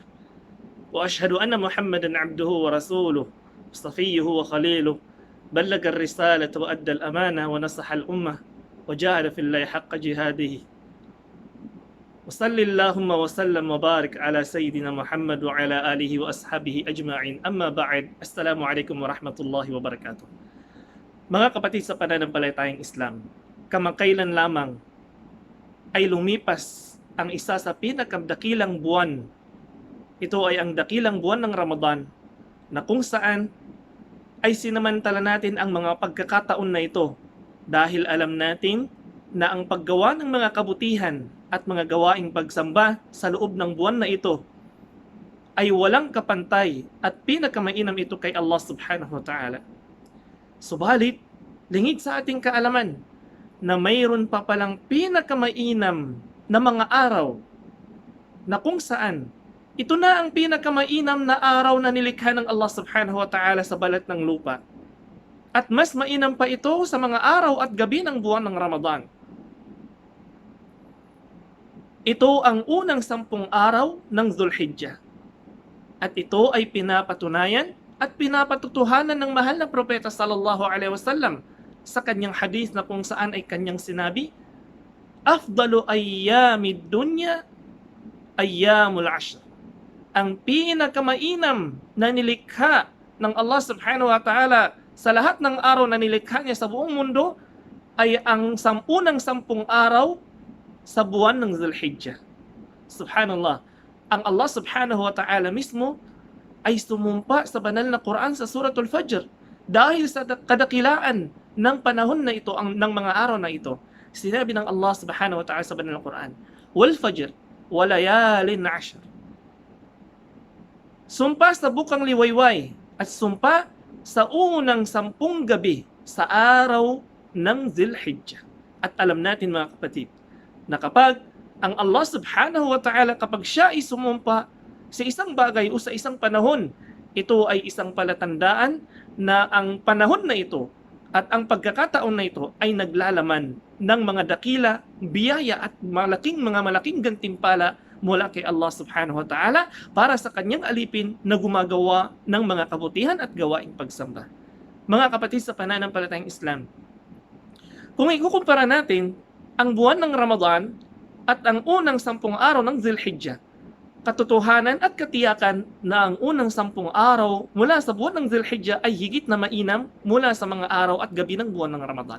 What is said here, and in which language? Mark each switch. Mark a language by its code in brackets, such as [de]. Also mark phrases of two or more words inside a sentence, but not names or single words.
[ar] وأشهد أن محمدا عبده ورسوله صفيه وخليله بلغ الرسالة وأدى الأمانة ونصح الأمة وجاهد في الله حق جهاده. وصل اللهم وسلم وبارك على سيدنا محمد وعلى آله وأصحابه أجمعين. أما بعد, السلام عليكم ورحمة الله وبركاته. [tl] Mga kapatid sa pananampalatayang Islam, kamakailan lamang ay lumipas ang isa sa pinakadakilang buwan. Ito ay ang dakilang buwan ng Ramadan, na kung saan ay sinamantala natin ang mga pagkakataon na ito dahil alam natin na ang paggawa ng mga kabutihan at mga gawaing pagsamba sa loob ng buwan na ito ay walang kapantay at pinakamainam ito kay Allah [ar] سبحانه وتعالى. [tl] Subalit, lingid sa ating kaalaman na mayroon pa palang pinakamainam na mga araw na kung saan ito na ang pinakamainam na araw na nilikha ng Allah [ar] سبحانه وتعالى [tl] sa balat ng lupa. At mas mainam pa ito sa mga araw at gabi ng buwan ng Ramadan. Ito ang unang 10 araw ng Dhul-Hijjah. At ito ay pinapatunayan at pinapatutuhanan ng mahal na propeta [ar] صلى الله عليه وسلم [tl] sa kanyang hadith na kung saan ay kanyang sinabi, [ar] أفضل أيام الدنيا أيام العشر. [tl] Ang pinakamainam na nilikha ng Allah [ar] سبحانه وتعالى [tl] sa lahat ng araw na nilikha niya sa buong mundo ay ang unang 10 araw sa buwan ng Dhul-Hijjah. Subhanallah. Ang Allah [ar] سبحانه وتعالى [tl] mismo ay sumumpa sa banal na Quran sa Suratul Fajr dahil sa kadakilaan ng panahon na ito, ng mga araw na ito. Sinabi ng Allah [ar] سبحانه وتعالى [tl] sa banal na Quran, [ar] والفجر، وليال عشر. [tl] Sumpa sa bukang liwayway at sumpa sa unang 10 gabi sa araw ng Dhul-Hijjah. At alam natin mga kapatid, na kapag ang Allah [ar] سبحانه وتعالى [tl] kapag siya ay sumumpa sa isang bagay o sa isang panahon, ito ay isang palatandaan na ang panahon na ito at ang pagkakataon na ito ay naglalaman ng mga dakila, biyaya at malaking gantimpala mula kay Allah [ar] سبحانه وتعالى [tl] para sa kanyang alipin na gumagawa ng mga kabutihan at gawaing pagsamba. Mga kapatid sa pananampalatayang Islam, kung ikukumpara natin ang buwan ng Ramadan at ang unang 10 araw ng Dhul-Hijjah, katotohanan at katiyakan na ang unang 10 araw mula sa buwan ng Dhul-Hijjah ay higit na mainam mula sa mga araw at gabi ng buwan ng Ramadan.